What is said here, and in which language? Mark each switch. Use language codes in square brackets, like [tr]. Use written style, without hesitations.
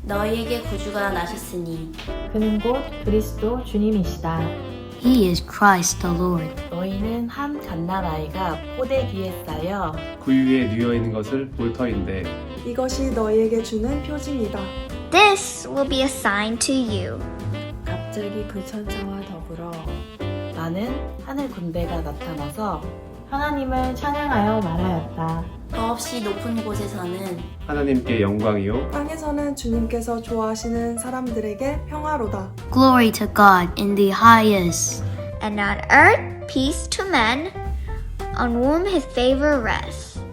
[ko] 너희에게 구주가 나셨으니 그는 곧 그리스도 주님이시다. [en] He is Christ the Lord. [ko] 너희는 한 갓난 아이가 포대기에 쌓여 그 위에 뉘어 있는 것을 볼 터인데 이것이 너희에게 주는 표징이다. [en] This will be a sign to you. [ko] 갑자기 그 천사와 더불어 나는 하늘 군대가 나타나서 하나님을 찬양하여 말하였다. 더없이 높은 곳에서는 하나님께 영광이요 땅에서는 주님께서 좋아하시는 사람들에게 평화로다. [en] Glory to God in the highest. And on earth, peace to men, on whom his favor rests.